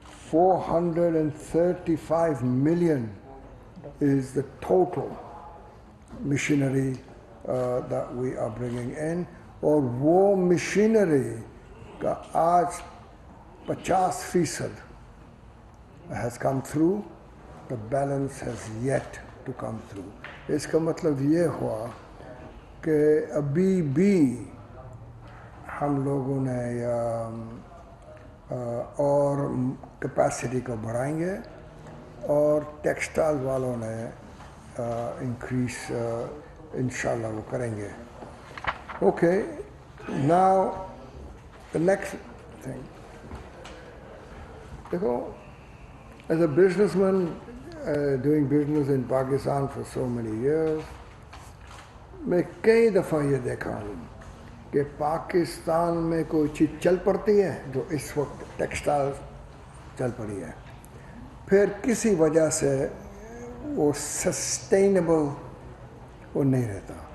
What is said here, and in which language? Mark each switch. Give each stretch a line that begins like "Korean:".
English: $435 million is the total machinery that we are bringing in,
Urdu: اور وہ machinery کا آج
English: 50% has come through, the balance has yet to come through.
Urdu: اس کا مطلب یہ ہوا کہ ابھی بھی ہم لوگوں نے اور کیپیسٹی کو بڑھائیں گے اور ٹیکسٹائل والوں نے انکریز انشاءاللہ وہ کریں گے.
English: Okay, now the next thing.
Urdu: دیکھو,
English: as a businessman doing business in Pakistan for so many years,
Urdu: میں کئی دفعہ یہ دیکھا ہوں کہ پاکستان میں کوئی چیز چل پڑتی ہے جو اس وقت ٹیکسٹائل چل پڑی ہے, پھر کسی وجہ سے وہ سسٹینیبل وہ نہیں رہتا.